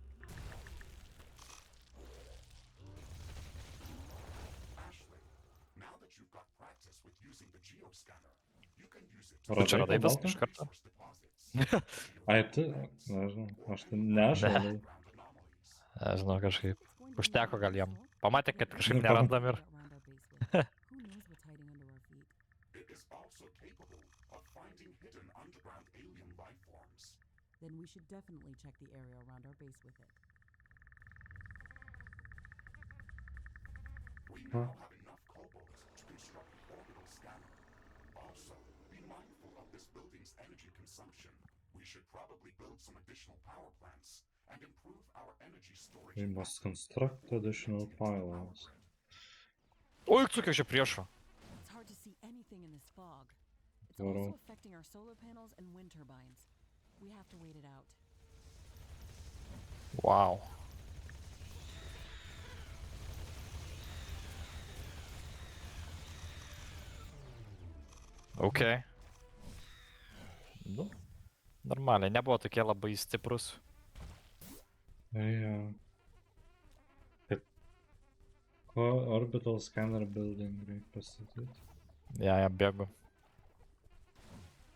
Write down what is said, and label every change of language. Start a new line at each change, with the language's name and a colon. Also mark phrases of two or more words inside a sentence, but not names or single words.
English: Ashley, now that you've got practice with using the geoscanner, you can use it
Lithuanian: Tu čia radai viską kobaltą? iš karto?
English: source deposits.
Lithuanian: Ai, tu? Nežinau, aš tai nešau.
English: Ground anomalies.
Lithuanian: Nežinau, kažkaip.
English: It's going to be
Lithuanian: Užteko gal jam.
English: useful.
Lithuanian: Pamatė, kad kažkaip Nu, nerandam ir...
English: Around our base with. Who knows what's hiding under our feet? It is also capable of finding hidden underground alien life forms. Then we should definitely check the area around our base with it. We now have enough cobalt to construct an orbital scanner. Also, be mindful of this building's energy consumption. We should probably build some additional power plants and improve our energy storage. We must construct additional pylons.
Lithuanian: Oi, kiek čia priešo.
English: It's hard to see anything in this fog. It's Totally. also affecting our solar panels and wind turbines. We have to wait it out.
Lithuanian: Wow. Okei. Nu, normaliai, nebuvo tokie labai stiprus. Jo. Kad... Ko
English: orbital scanner building
Lithuanian: reikia pastatyti? Ja, bėgu.